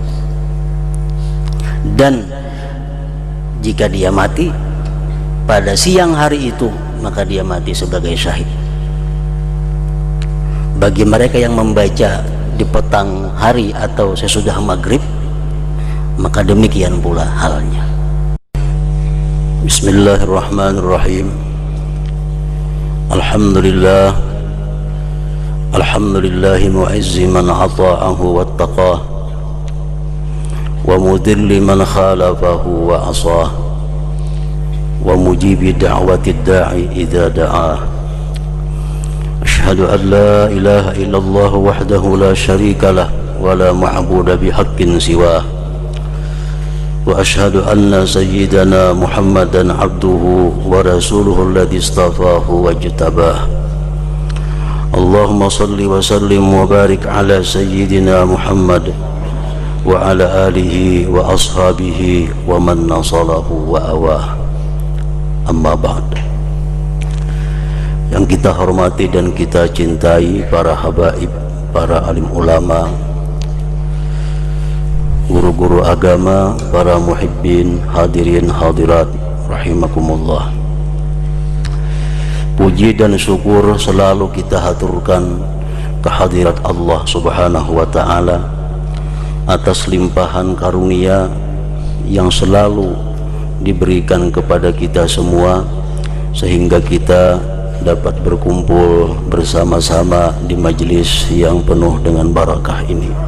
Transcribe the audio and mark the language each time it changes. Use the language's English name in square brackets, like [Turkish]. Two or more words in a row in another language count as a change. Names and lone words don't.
[Indonesian] Dan jika dia mati pada siang hari itu, maka dia mati sebagai syahid. Bagi mereka yang membaca di petang hari atau sesudah maghrib, maka demikian pula halnya. [Arabic] بسم الله الرحمن الرحيم. الحمد لله، الحمد لله معز من أطاعه واتقاه، ومذل من خالفه وعصاه، ومجيب دعوة الداعي إذا دعاه. أشهد أن لا إله إلا الله وحده لا شريك له ولا معبود بحق سواه، وأشهد أن سيدنا محمدا عبده ورسوله الذي اصطفاه واجتباه. اللهم صل وسلم وبارك على سيدنا محمد وعلى آله وأصحابه ومن نصره وآواه. أما بعد. [Indonesian] Yang kita hormati dan kita cintai para habaib, para alim ulama, guru-guru agama, para muhibbin, hadirin hadirat rahimakumullah. Puji dan syukur selalu kita haturkan kehadirat Allah [Arabic] سبحانه وتعالى [Indonesian] atas limpahan karunia yang selalu diberikan kepada kita semua, sehingga kita dapat berkumpul bersama-sama di majelis yang penuh dengan barakah ini.